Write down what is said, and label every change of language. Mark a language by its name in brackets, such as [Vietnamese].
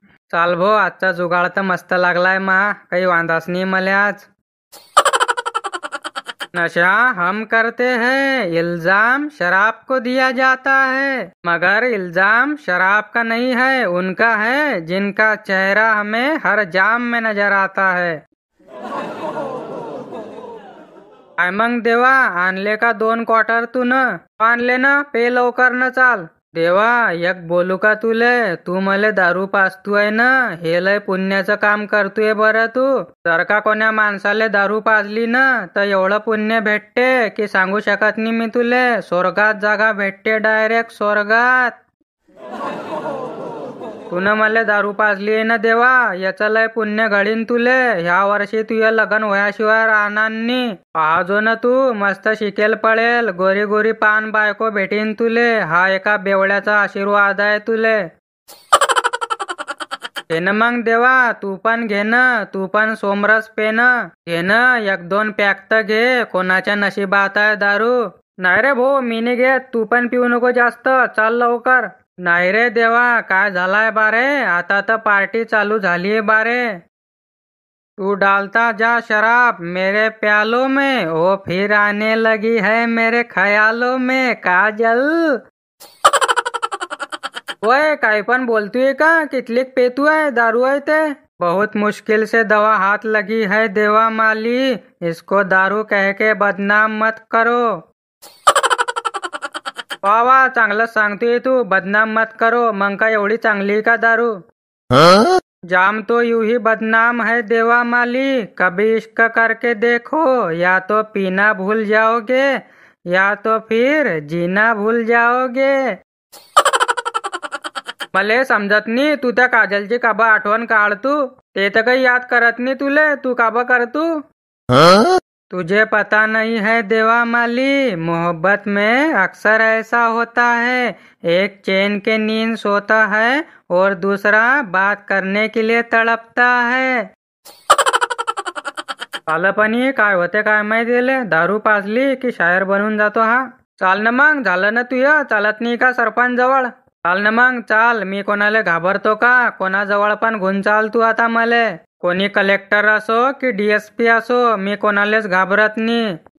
[Marathi] चाल भो, आजचा जुगाड तर मस्त लागलाय मा. काही वांधाच नाही मला आज. [Hindi] नशा हम करते हैं, इल्जाम शराब को दिया जाता है, मगर इल्जाम शराब का नहीं है, उनका है जिनका चेहरा हमें हर जाम में नजर आता है. [Marathi] काय मग देवा, आणले का 2 क्वार्टर तू न? आणले ना, पे लवकर न चाल. देवा एक बोलू का तुले? तू मले दारू पाजतोय ना, हे लय पुण्याचं काम करतोय बरं तू. जर का कोण्या माणसाले दारू पाजली ना तर एवढं पुण्य भेटते की सांगू शकत नाही मी तुले. स्वर्गात जागा भेटते, डायरेक्ट स्वर्गात. तुनं मला दारू पाजली आहे ना देवा, याचं लय पुण्य घडीन तुले. ह्या वर्षी तुझं लग्न व्हायशिवाय राहणार नाही. पाहजो ना तू, मस्त शिकेल पडेल, गोरी गोरी पान बायको भेटीन तुले. हा एका बेवड्याचा आशीर्वाद आहे तुले. घे ना मग देवा, तू पण घे ना, तू पण सोमरस पे ना. घे ना 1-2 पॅक तर घे, कोणाच्या नशिबात आहे दारू. नाही रे भाऊ, मी नाही घेत, तू पण पिऊ नको जास्त. चाल लवकर. नाही रे देवा, काय झालाय बारे? आता तर पार्टी चालू झालीये बारे. [Hindi] तू डालता जा शराब मेरे प्यालों में, वो फिर आने लगी है मेरे ख्यालों में काजल. [Marathi] ओए काही पण बोलतोय का? कितलीक पेतू आहे दारू आहे ते? [Hindi] बहुत मुश्किल से दवा हाथ लगी है देवा माली, इसको दारू कह के बदनाम मत करो. [Marathi] वा चांगलं सांगतोय तू, [Hindi] बदनाम मत करो. [Marathi] मग का एवढी चांगली का दारू? [Hindi] जाम तो यूं ही बदनाम है देवा माली, कभी इश्क करके देखो, या तो पीना भूल जाओगे या तो फिर जीना भूल जाओगे. [Marathi] मले समजत नाही, तू त्या काजलची काबा आठवण काढ तू. ते तर काही याद करत नाही तुले, तू काबा कर तू. [Hindi] तुझे पता नहीं है देवा माली, मोहब्बत में अक्सर ऐसा होता है, एक चैन के नींद सोता है और दूसरा बात करने के लिए तड़पता है. [Marathi] पालपणी काय होते काय माहिती दिले, दारू पाजली की शायर बनून जातो हा. चाल ना मग, झालं ना तुझं? चालत नाही का सरपंच जवळ? चाल ना मग चाल, मी कोणाला घाबरतो का? कोणाजवळ पण घेऊन चाल तू आता मले. कोणी कलेक्टर असो की DSP असो, मी कोणालाच घाबरत नाही.